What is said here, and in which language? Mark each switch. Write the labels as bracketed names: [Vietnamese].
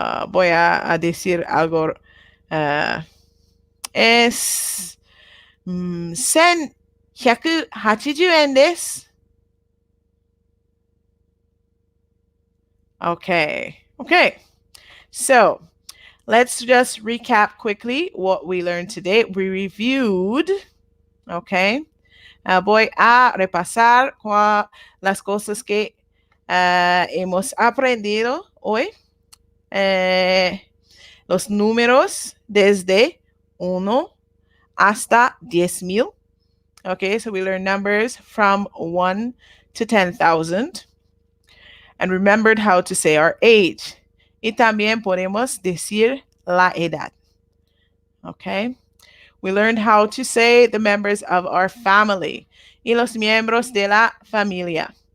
[Spanish] Voy a decir algo. Es 1,180 [Japanese] 円です。 [English] Okay. Okay. So let's just recap quickly what we learned today. We reviewed, okay. [Spanish] Voy a repasar las cosas que hemos aprendido hoy. Los números desde 1 hasta 10,000. [English] Okay, so we learned numbers from 1 to 10,000. And remembered how to say our age. [Spanish] Y también podemos decir la edad. [English] Okay. We learned how to say the members of our family. [Spanish] Y los miembros de la familia.